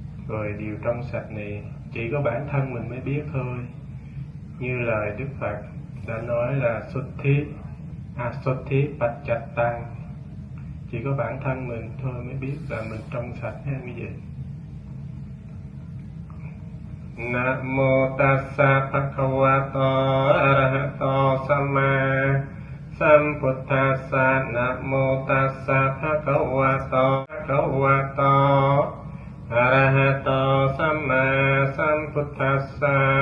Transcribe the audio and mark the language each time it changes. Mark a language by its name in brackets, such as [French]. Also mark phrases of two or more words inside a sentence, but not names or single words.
[Vietnamese] Rồi điều trong sạch này chỉ có bản thân mình mới biết thôi. Như lời Đức Phật đã nói là [Pali] Suthi Pacchatang, [Vietnamese] chỉ có bản thân mình thôi mới biết là mình trong sạch hay như vậy. [Pali] Namo tassa bhagavato arahato samma sambuddhassa. Namo tassa bhagavato arahato samma sambuddhassa.